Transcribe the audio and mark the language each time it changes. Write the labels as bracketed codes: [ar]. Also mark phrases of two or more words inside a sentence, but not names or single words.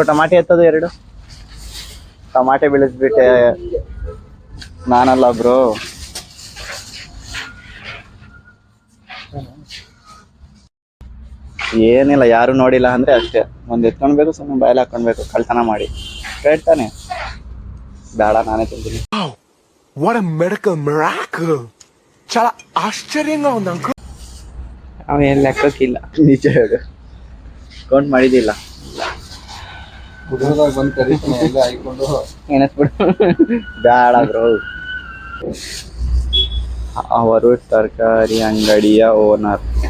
[kn] ಟಮಾಟೆ ಎತ್ತದು 2 ಟಮಾಟೆ ಬೆಳೆಸ್ಬಿಟ್ಟೆ ನಾನಲ್ಲ ಬ್ರೋ. ಏನಿಲ್ಲ, ಯಾರು ನೋಡಿಲ್ಲ ಅಂದ್ರೆ ಅಷ್ಟೇ. ಒಂದ್ ಎತ್ಕೊಂಡ್ಬೇಕು, ಸುಮ್ಮನೆ ಬಾಯಲ್ಲಿ ಹಾಕೊಂಡ್ಬೇಕು, ಕಳ್ತನ ಮಾಡಿ. ಕೇಳ್ತಾನೆ ಬೇಡ, ನಾನೇ ತಿಂತೀನಿ. [en] What a medical miracle! [te] చాలా ఆశ్చర్యంగా ఉంది అంకుల్. [kn] ಅವೇನ್ ಲೆಕ್ಕಕ್ಕಿಲ್ಲ. ನಿಜ ಹೇಳು, ಕೌಂಟ್ ಮಾಡಿದಿಲ್ಲ. ಹುಡುಗರಾಗ ಬಂದ್ ಕರೀತಾನೆ ಎಲ್ಲ ಹಾಕೊಂಡು ಏನಿಸ್ಬಿಡು. ಬೇಡ ಬ್ರೋ. ಅವರು ತರಕಾರಿ ಅಂಗಡಿಯ ಓನರ್.